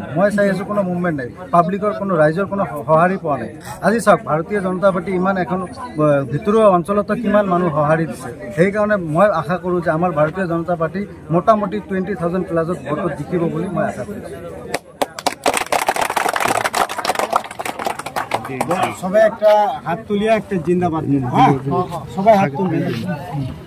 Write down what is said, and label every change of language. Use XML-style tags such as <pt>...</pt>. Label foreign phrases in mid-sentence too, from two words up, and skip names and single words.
<as>মই চাই আছোঁ কোনো মুভমেণ্ট নাই, পাব্লিকৰ কোনো ৰাইজৰ কোনো সঁহাৰি পোৱা নাই। আজি চাওক, ভাৰতীয় জনতা পাৰ্টি ইমান এখন ভিতৰুৱা অঞ্চলতো কিমান মানুহ সঁহাৰি দিছে। সেইকাৰণে মই আশা কৰোঁ যে আমাৰ ভাৰতীয় জনতা পাৰ্টি মোটামুটি 20,000 প্লাছত ভোটত জিকিব বুলি মই আশা কৰিছোঁ।</as> <bn>সবাই একটা হাত তুলিয়া একটা জিন্দাবাদ, সবাই হাত তুলবেন।</bn>